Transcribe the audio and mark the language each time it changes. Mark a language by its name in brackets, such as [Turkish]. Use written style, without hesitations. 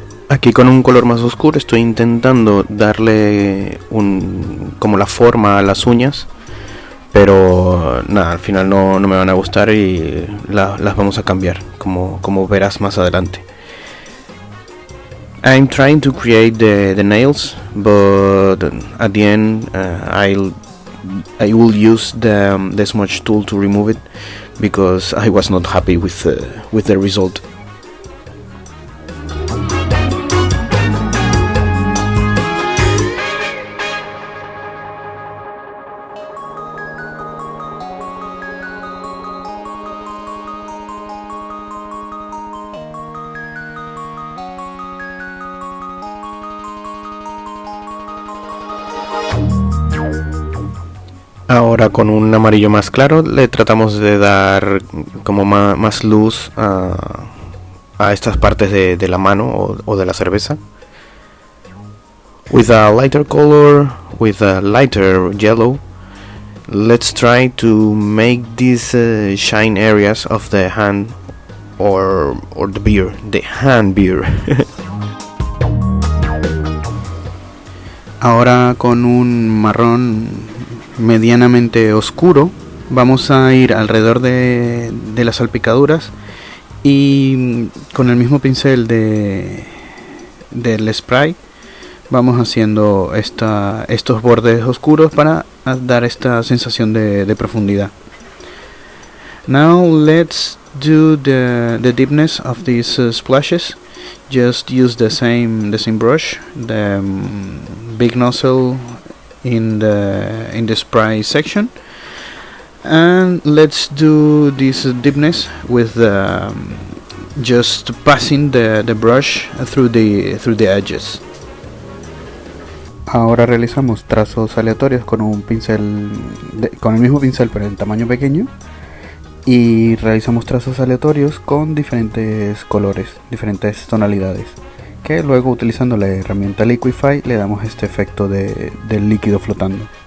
[Spanish] Aquí con un color más oscuro estoy intentando darle como la forma a las uñas, pero nada, al final no me van a gustar y las vamos a cambiar, como verás más adelante. [English] I'm trying to create the nails, but at the end I will use the smudge tool to remove it because I was not happy with the result. [Spanish] Ahora con un amarillo más claro le tratamos de dar como más luz a estas partes de la mano o de la cerveza. [English] With a lighter color, with a lighter yellow, let's try to make these shine areas of the hand or the beer, the hand beer. [Spanish] Ahora con un marrón medianamente oscuro vamos a ir alrededor de las salpicaduras y con el mismo pincel del spray vamos haciendo estos bordes oscuros para dar esta sensación de profundidad. [English] Now let's do the deepness of these splashes. Just use the same brush, the big nozzle in the spray section, and let's do this deepness with just passing the brush through the edges. [Spanish] Ahora realizamos trazos aleatorios con un pincel con el mismo pincel pero en tamaño pequeño, y realizamos trazos aleatorios con diferentes colores, diferentes tonalidades, que luego utilizando la herramienta Liquify le damos este efecto del líquido flotando.